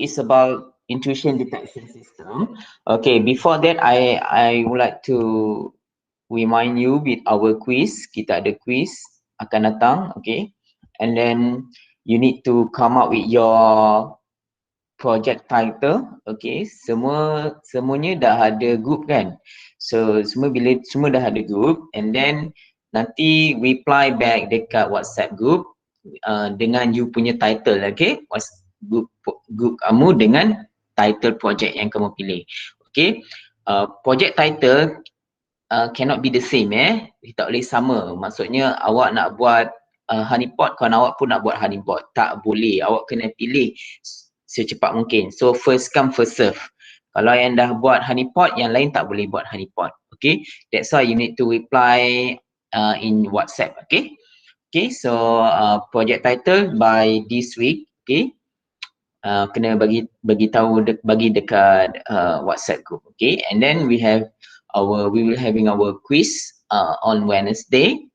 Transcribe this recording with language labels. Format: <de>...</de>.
<en>It's about intrusion detection system. Okay, before that, I would like to remind you with our quiz.</en> <ms>Kita ada quiz akan datang,</ms> <en>okay? And then you need to come up with your project title, okay?</en> <ms>Semuanya dah ada group kan? So semua dah ada group, and then nanti reply back dekat WhatsApp group dengan you punya title, okay? Group kamu dengan title project yang kamu pilih, okay?</ms> <en>Project title cannot be the same,</en> <ms>tak boleh sama. Maksudnya awak nak buat honeypot, kawan awak pun nak buat honeypot, tak boleh. Awak kena pilih secepat mungkin.</ms> <en>So first come first serve.</en> <ms>Kalau yang dah buat honeypot, yang lain tak boleh buat honeypot.</ms> <en>Okay, that's why you need to reply in WhatsApp. Okay, okay. So project title by this week.</en> <ms>Okay, kena bagi tahu bagi dekat WhatsApp group.</ms> <en>Okay, and then we will having our quiz on Wednesday.</en>